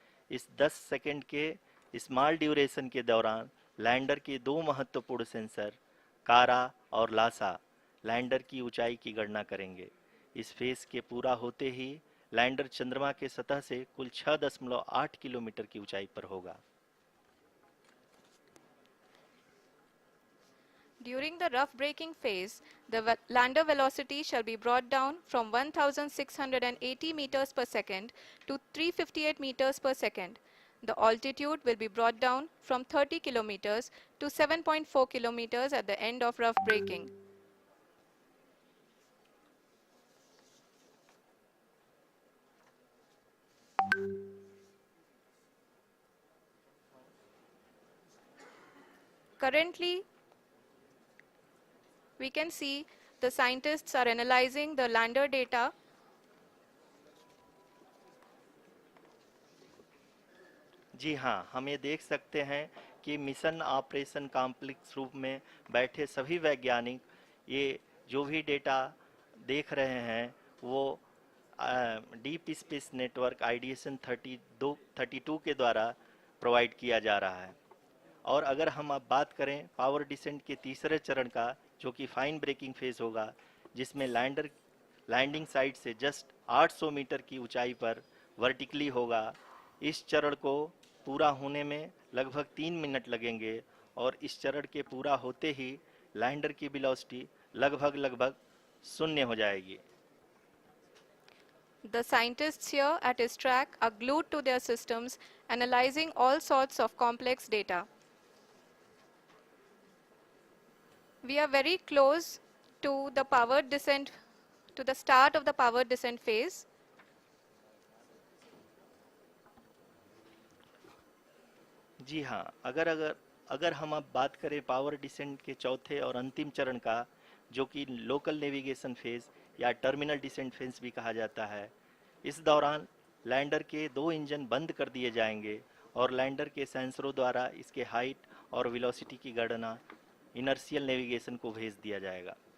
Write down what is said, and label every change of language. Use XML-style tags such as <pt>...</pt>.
<hi>इस 10 सेकंड के</hi> <en>small duration</en> <hi>के दौरान लैंडर के 2 महत्वपूर्ण सेंसर कारा और लासा लैंडर की ऊंचाई की गणना करेंगे। इस फेज के पूरा होते ही लैंडर चंद्रमा के सतह से कुल 6.8 किलोमीटर की ऊंचाई पर होगा।</hi> <en>During the rough braking phase, the lander velocity shall be brought down from 1680 meters per second to 358 meters per second. The altitude will be brought down from 30 kilometers to 7.4 kilometers at the end of rough braking. Currently, we can see the scientists are analyzing the lander data.</en> <hi>जी हाँ, हम ये देख सकते हैं कि mission operation complex रूप में बैठे सभी वैज्ञानिक ये जो भी डेटा देख रहे हैं वो डीप स्पेस नेटवर्क आईडीएसएन 32 के द्वारा प्रोवाइड किया जा रहा है। और अगर हम अब बात करें पावर डिसेंट के तीसरे चरण का, जो कि फाइन ब्रेकिंग फेज होगा, जिसमें लैंडिंग साइट से</hi> <en>just</en> <hi>800 मीटर की ऊंचाई पर वर्टिकली होगा। इस चरण को पूरा होने में लगभग 3 मिनट लगेंगे और इस चरण के पूरा होते ही लैंडर की वेलोसिटी लगभग शून्य हो जाएगी।</hi> <en>The scientists here at his track are glued to their systems, analyzing all sorts of complex data. We are very close to the powered descent, to the start of the powered descent phase.</en> <hi>जी हाँ, अगर हम अब बात करें power descent के चौथे और अंतिम चरण का, जो कि लोकल नेविगेशन फेज या टर्मिनल डिसेंट फेज भी कहा जाता है, इस दौरान लैंडर के 2 इंजन बंद कर दिए जाएंगे और लैंडर के सेंसरों द्वारा इसके हाइट और वेलोसिटी की गणना इनर्शियल नेविगेशन को भेज दिया जाएगा।</hi>